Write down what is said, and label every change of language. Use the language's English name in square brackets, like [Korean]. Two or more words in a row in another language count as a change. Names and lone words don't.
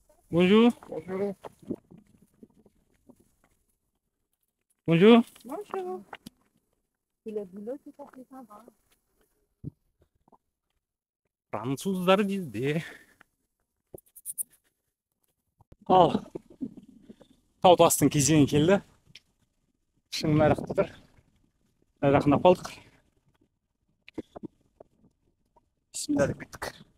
[French] Bonjour. Bonjour. Bonjour. Bonjour. C'est le boulot qui fait plus sympa. [Kazakh] Француздар bizde. Ал тау тастың кезеңі келді. Шың нарықтыр. Жақындап қалдық. Бисмилля деп кеттік.